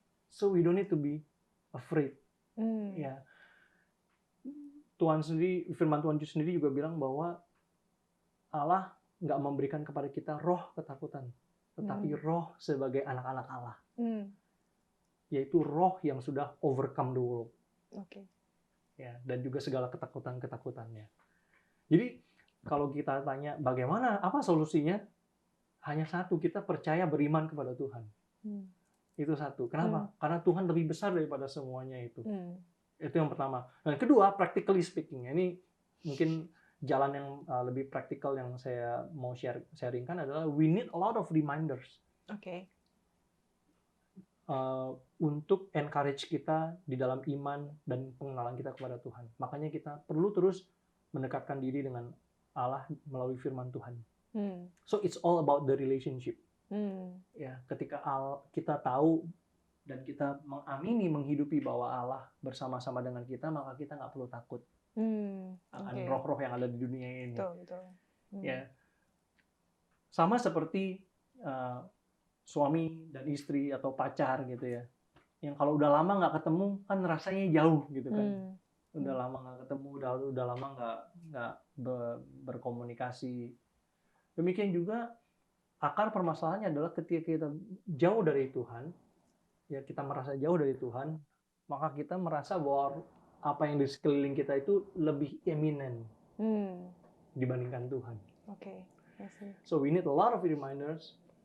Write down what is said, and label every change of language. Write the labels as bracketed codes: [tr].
[en] So we don't need to be afraid. [id] Ya. Tuhan sendiri, firman Tuhan sendiri juga bilang bahwa Allah nggak memberikan kepada kita roh ketakutan, tetapi roh sebagai anak-anak Allah. Yaitu roh yang sudah [en] overcome the world. [id] Ya, dan juga segala ketakutan-ketakutannya. Jadi kalau kita tanya bagaimana, apa solusinya? Hanya satu, kita percaya beriman kepada Tuhan. Itu satu. Kenapa? Karena Tuhan lebih besar daripada semuanya itu. Itu yang pertama. Dan kedua, [en] practically speaking, [id] ini mungkin jalan yang lebih praktikal yang saya mau sharingkan adalah [en] we need a lot of reminders. [id] Untuk encourage kita di dalam iman dan pengenalan kita kepada Tuhan. Makanya kita perlu terus mendekatkan diri dengan Allah melalui firman Tuhan. [en] So it's all about the relationship. [id] Ya, ketika kita tahu dan kita mengamini, menghidupi bahwa Allah bersama-sama dengan kita, maka kita nggak perlu takut akan roh-roh yang ada di dunia ini. Ya, sama seperti suami dan istri atau pacar gitu ya, yang kalau udah lama nggak ketemu kan rasanya jauh gitu kan. Udah lama nggak ketemu, udah lama nggak berkomunikasi. Demikian juga akar permasalahannya adalah ketika kita jauh dari Tuhan, ya kita merasa jauh dari Tuhan, maka kita merasa bahwa apa yang di sekeliling kita itu lebih eminen dibandingkan Tuhan. [en] So we need a lot of reminders.